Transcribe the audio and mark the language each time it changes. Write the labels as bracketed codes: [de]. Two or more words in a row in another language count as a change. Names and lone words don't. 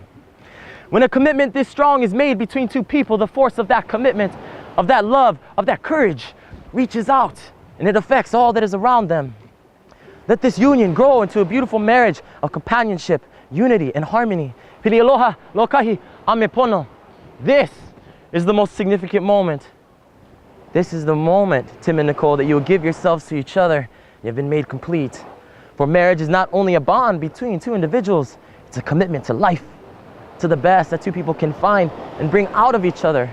[en] When a commitment this strong is made between two people, the force of that commitment, of that love, of that courage reaches out and it affects all that is around them. Let this union grow into a beautiful marriage of companionship, unity, and harmony. [haw] Pili aloha, lokahi, amepono. [en] This is the most significant moment. This is the moment, Tim and Nicole, that you will give yourselves to each other. You have been made complete. For marriage is not only a bond between two individuals, it's a commitment to life, to the best that two people can find and bring out of each other.